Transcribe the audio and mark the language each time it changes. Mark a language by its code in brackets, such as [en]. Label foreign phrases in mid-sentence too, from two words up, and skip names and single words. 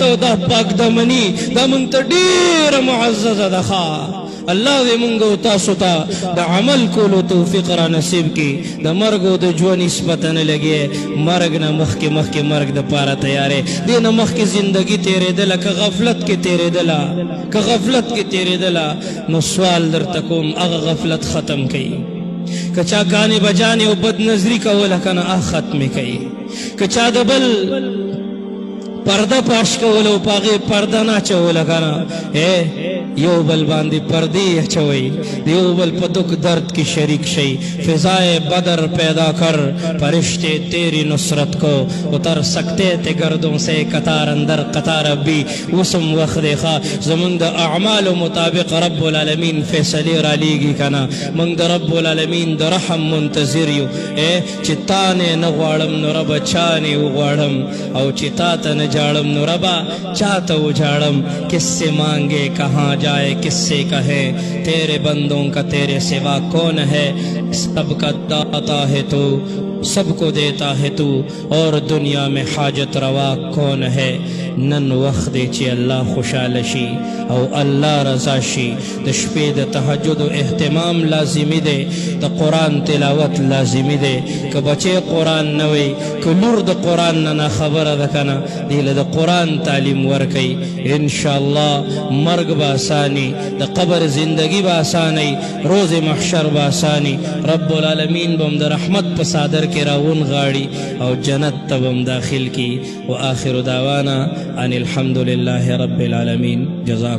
[ps] او دا پاک دمني دا موږ ته ډېره معززه ده ښه الله دې موږ او تاسو ته د عمل کولو توفیق را نصیب کړي د مرګ او د ژوند هېڅ پته نه لګي مرګ نه مخکې مرګ دپاره تیارې دې نه مخکې زندګي تېرېدله که غفلت کې تېرېدله نو سوال درته کوم هغه غفلت ختم کوي که چا ګانې بجانې او بد نظري کوله که نه ختمې کوي که چا د بل پرده پاش کوله او په هغې پرده نه اچوله که نه یو بل باندې پردې اچوئ د یو بل په دکھ درد کی شریک شئ [ur] فضائے بدر پیدا کر فرشتے تیری نصرت کو اتر سکتے تھے گردوں سے قطار اندر قطار اب بھی وسم وقت دیکھا [ps] زمنگ د اعمال مطابق رب العالمین فیصلے را لیگی کنا منگ د رب العالمین د رحم منتظر یو چې تا نه نه غواړم نو ربه چا نه وغواړم او چې تا ته نه جاړم نو ربه چا ته وجاړم [ur] کس سے مانگے کہاں جائے کس سے کہے تیرے بندوں کا تیرے سوا کون ہے سب کا داتا ہے تو سب کو دیتا ہے تو اور دنیا میں حاجت روا کون ہے [ps] نن وخت دی چې الله خوشحاله شي او الله رضا شي د شپې د تهجد اهتمام لازمي دی د قرآن تلاوت لازمي دی که بچی قرآن نه وي که لور د قرآن نه خبره ده که نه دې له د قرآن تعلیم ورکوي انشاءالله مرګ به اساني د قبر زندگی به اساني روز محشر به اساني رب العالمین به هم د رحمت په صادر کې راون غاړي او جنت ته به هم داخل کی [ar] و آخر دعوانا ان الحمد لله رب العالمین جزاکم